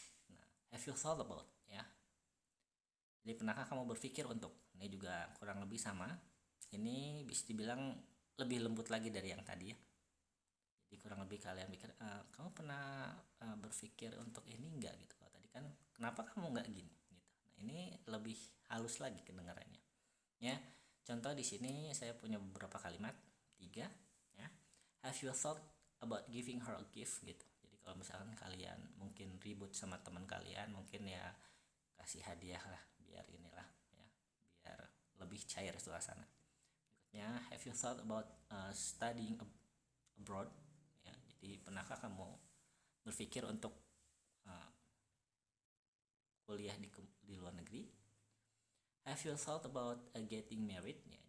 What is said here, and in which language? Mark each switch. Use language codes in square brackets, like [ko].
[en] Nah, have you thought about ya. [id] Jadi pernahkah kamu berpikir untuk? Ini juga kurang lebih sama. Ini bisa dibilang lebih lembut lagi dari yang tadi ya. Jadi kurang lebih kalian pikir, kamu pernah berpikir untuk ini enggak gitu. Kalau tadi kan kenapa kamu enggak gini gitu. Nah, ini lebih halus lagi kedengarannya. Ya. Contoh di sini saya punya beberapa kalimat, 3 ya. [en] Have you thought about giving her a gift [id] gitu. Jadi kalau misalkan kalian mungkin ribut sama teman kalian, mungkin ya kasih hadiah lah biar inilah ya, biar lebih cair suasana. Berikutnya, [en] have you thought about studying abroad ya. [id] Jadi pernahkah kamu berpikir untuk kuliah di luar negeri? [en] Have you thought about getting married ya.